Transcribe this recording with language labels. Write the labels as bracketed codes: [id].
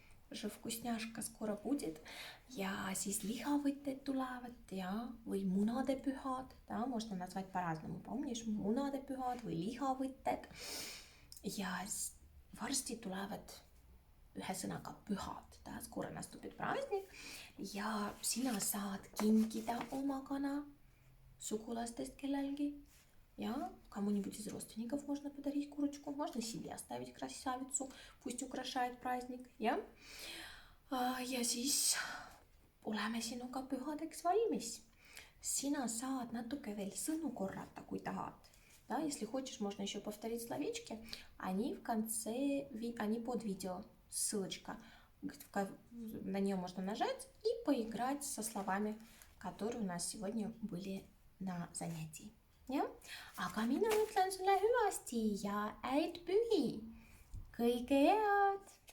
[ru] Уже вкусняшка скоро будет. [et] Ja siis lihavõtted tulevad, ja, või munade pühad, [ru] да, можно назвать по-разному, помнишь, [et] munade pühad või lihavõtted. Ja varsti tulevad ühesõnaga pühad, [ru] да, скоро наступит праздник, [et] ja sina saad kinkida oma kana sugulastest kellelgi, ja [ru] кому-нибудь из родственников можно подарить курочку, можно себе оставить красавицу, пусть украшает праздник, ja. [et] Ja siis oleme sinuga pühadeks valmis. Sina saad natuke veel sõnu korrata, kui tahad. [ru] Да, если хочешь, можно еще повторить словечки. Они в конце, они под видео. Ссылочка на нее можно нажать и поиграть со словами, которые у нас сегодня были на занятии. [et] Ja? Aga mina ütlen sulle hüvasti ja häid pühi. Kõike head!